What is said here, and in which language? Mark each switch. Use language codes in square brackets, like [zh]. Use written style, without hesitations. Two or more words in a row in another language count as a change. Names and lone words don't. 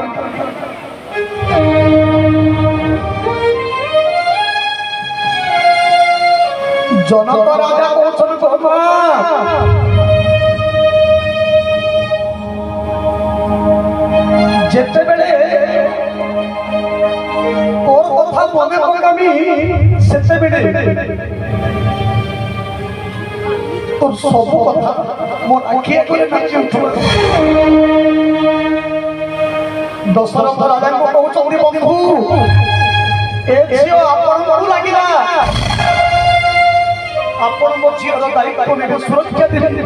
[or] ଜନକ ରାଜା କହୁଛନ୍ତି ଗୋମା ଯେତେବେଳେ ତୋର କଥା ମନେ ପକାମି ସେତେବେଳେ ତୋର ସବୁ କଥା ମୋର ଆଖି ଆଖିରେ ନାଚି ଉଠିବ দশরথ রাজাଙ୍କୁ କହୁଛନ୍ତି ବନ୍ଧୁ ଏ ଝିଅ ଆପଣଙ୍କୁ ଲାଗିଲା ଆପଣ ମୋ ଝିଅର ଦାୟିତ୍ୱ ନେବେ ସୁରକ୍ଷା ଦେବେ